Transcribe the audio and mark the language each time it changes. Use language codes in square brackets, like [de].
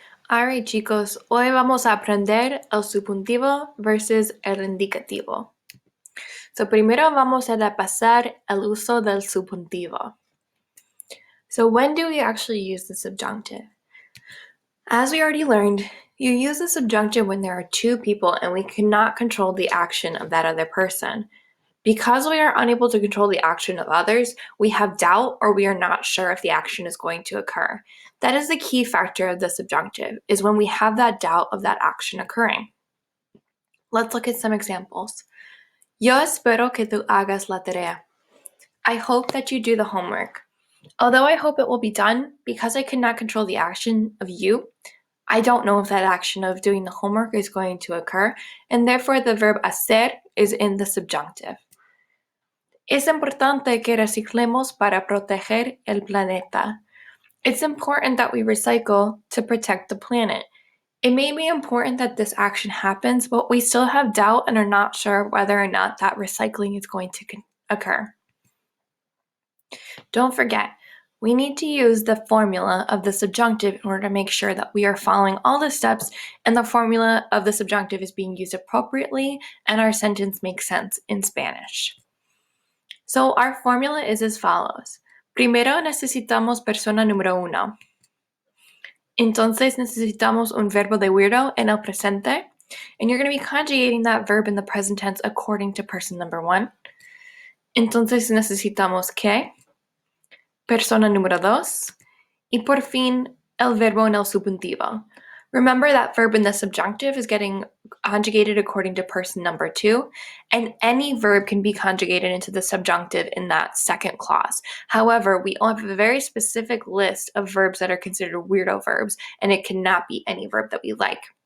[es] Alright chicos, hoy vamos a aprender el subjuntivo versus el indicativo. So primero vamos a repasar el uso del subjuntivo. [en] So when do we actually use the subjunctive? As we already learned, you use the subjunctive when there are two people and we cannot control the action of that other person. Because we are unable to control the action of others, we have doubt or we are not sure if the action is going to occur. That is the key factor of the subjunctive, is when we have that doubt of that action occurring. Let's look at some examples. [es] Yo espero que tú hagas la tarea. [en] I hope that you do the homework. Although I hope it will be done, because I cannot control the action of you, I don't know if that action of doing the homework is going to occur, and therefore the verb hacer is in the subjunctive. [es] Es importante que reciclemos para proteger el planeta. [en] It's important that we recycle to protect the planet. It may be important that this action happens, but we still have doubt and are not sure whether or not that recycling is going to occur. Don't forget, we need to use the formula of the subjunctive in order to make sure that we are following all the steps and the formula of the subjunctive is being used appropriately and our sentence makes sense in Spanish. So our formula is as follows. [es] Primero necesitamos persona número uno. Entonces necesitamos un verbo de weirdo en el presente, [en] and you're going to be conjugating that verb in the present tense according to person number one. [es] Entonces necesitamos que, persona número dos, y por fin el verbo en el subjuntivo. [en] Remember that verb in the subjunctive is getting conjugated according to person number two, and any verb can be conjugated into the subjunctive in that second clause. However, we only have a very specific list of verbs that are considered weirdo verbs, and it cannot be any verb that we like.